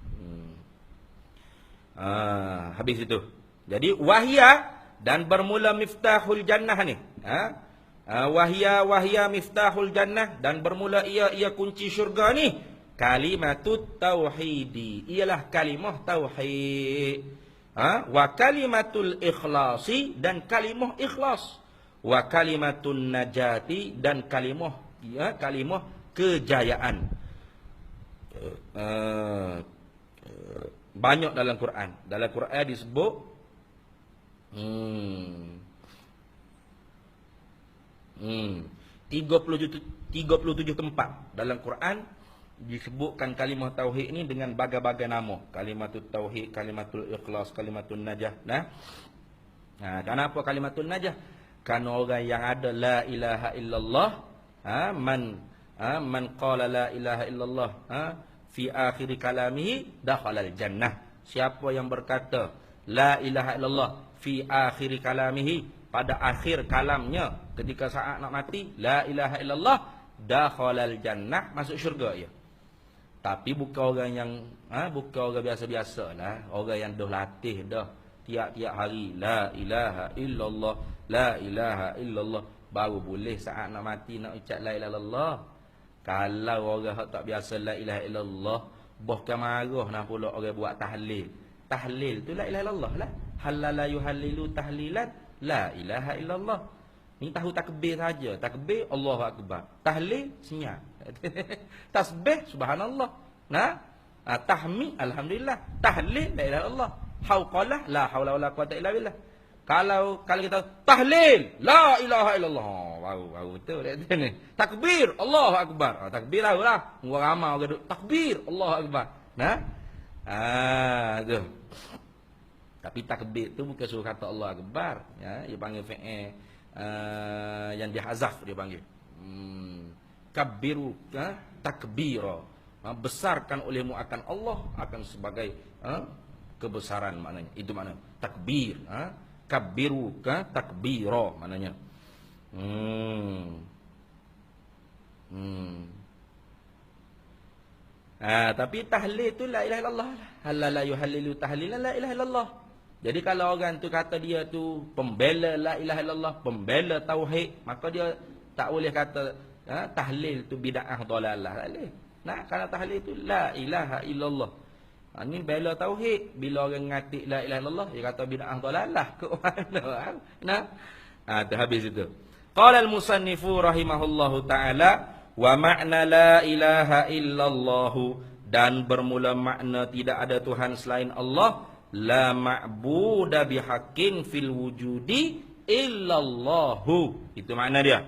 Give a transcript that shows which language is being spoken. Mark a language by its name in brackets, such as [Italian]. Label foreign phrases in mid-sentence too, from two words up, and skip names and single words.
[Malay] Habis itu. Jadi wahya dan bermula [Arabic] مفتاح الجنة [Malay] ni. [Arabic] وهي مفتاح الجنة, [Malay] dan bermula ia kunci syurga ni, [Arabic] كلمة التوحيد, [Malay] ialah kalimah tauhid. [Arabic] وكلمة الإخلاص, [Malay] dan kalimah ikhlas. [Arabic] وكلمة النجاة, [Malay] dan kalimah kejayaan. Banyak dalam Quran. Dalam Quran disebut 37 tempat dalam Quran disebutkan kalimah tauhid ini dengan bagai-bagai nama. [Arabic] كلمة التوحيد، كلمة الإخلاص، كلمة النجاة. [Malay] Kenapa [Arabic] كلمة النجاة? [Malay] Karena orang yang ada [Arabic] لا إله إلا الله، من قال لا إله إلا الله في آخر كلامه دخل الجنة. [Malay] Siapa yang berkata [Arabic] لا إله إلا الله في آخر كلامه, [Malay] pada akhir kalamnya, ketika saat nak mati, [Arabic] لا إله إلا الله، دخل الجنة, [Malay] masuk syurga ya. Tapi bukan orang yang bukan orang biasa-biasa lah, orang yang dah latih dah tiap-tiap hari [Arabic] لا إله إلا الله, لا إله إلا الله, [Malay] baru boleh saat nak mati nak ucap [Arabic] لا إله إلا الله. [Malay] Kalau orang tak biasa [Arabic] لا إله إلا الله, [Malay] bahkan marah nak pula orang buat tahlil. Tahlil tu [Arabic] لا إله إلا الله [Malay] lah. [Arabic] هلل يهلل تهليلا لا إله إلا الله. [Malay] Ni tahu takbir saja. Takbir [Arabic] الله أكبر. [Malay] Tahlil senyap. Tasbih subhanallah. Tahmid alhamdulillah. Tahlil [Arabic] لا إله إلا الله. Hauqalah لا حول ولا قوة إلا بالله. [Malay] Kalau kita tahlil [Arabic] لا إله إلا الله, [Malay] baru betul dia ni. Takbir [Arabic] الله أكبر. [Malay] Takbir lah. Orang ramai orang takbir [Arabic] الله أكبر. [Malay] Tu. Tapi takbir tu bukan suruh kata [Arabic] الله أكبر, [Malay] ya, dia panggil fi'il yang dihazaf dia panggil. [Arabic] كبروا تكبيرا. [Malay] Besarkan olehmu akan Allah, akan sebagai kebesaran maknanya. Itu makna takbir. [Arabic] كبروا تكبيرا maknanya. [Malay] Tapi tahlil tu [Arabic] لا إله إلا الله. هلل يهلل تهليلا لا إله إلا الله. [Malay] Jadi kalau orang tu kata dia tu pembela [Arabic] لا إله إلا الله, [Malay] pembela tauhid, maka dia tak boleh kata tahlil tu [Arabic] بدعة ضلالة. [Malay] Tak boleh. Kalau tahlil tu [Arabic] لا إله إلا الله. [Malay] Ni bela tauhid. Bila orang ngatik [Arabic] لا إله إلا الله, [Malay] dia kata [Arabic] بدعة ضلالة. [Malay] Ke mana? Tu habis itu. [Arabic] قال المصنف رحمه الله تعالى، ومعنى لا إله إلا الله, [Malay] dan bermula makna tidak ada Tuhan selain Allah, [Arabic] لا معبود بحق في الوجود إلا الله. [Malay] Itu makna dia.